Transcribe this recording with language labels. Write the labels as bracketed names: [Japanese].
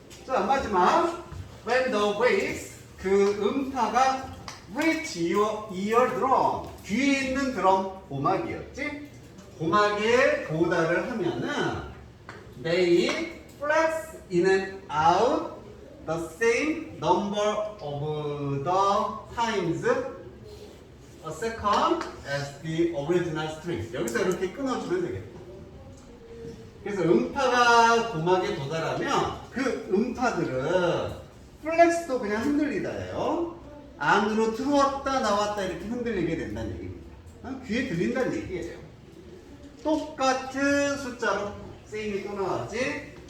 [Korean] 자, 마지막 [English] when the waves, [Korean] 그 음파가 [English] reach your eardrum, [Korean] 귀에 있는 드럼 고막이었지? 고막에 도달을 하면은 [English] they flex in and out the same number of the times a second as the original string. [Korean] 여기서 이렇게 끊어주면 되겠다. 그래서 음파가 고막에 도달하면 그 음파들은 플렉스도 그냥 흔들리다예요. 안으로 들어왔다 나왔다 이렇게 흔들리게 된다는 얘기입니다. 귀에 들린다는 얘기예요. 똑같은 숫자로 세임이 또 나왔지.